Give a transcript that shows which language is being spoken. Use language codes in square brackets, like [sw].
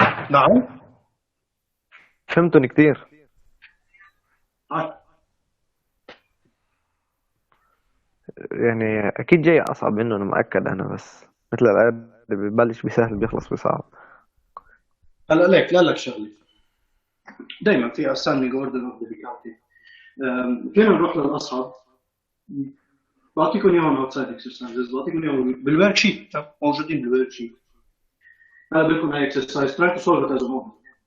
[ar] نعم. فهمتهم كتير. يعني اكيد جاي اصعب منه، انا مؤكد. انا بس مثل الآية اللي ببلش بسهل بيخلص بصعب. هلا لك شغله. دائما في [en] ascending order of difficulty. [ar] فينا نروح للاصعب. بعطيكم اياهم [en] outside exercises، [ar] بعطيكم اياهم بالورك شيت، موجودين بالورك شيت. هلا بدكم هاي [en] exercise try to solve it as a homework.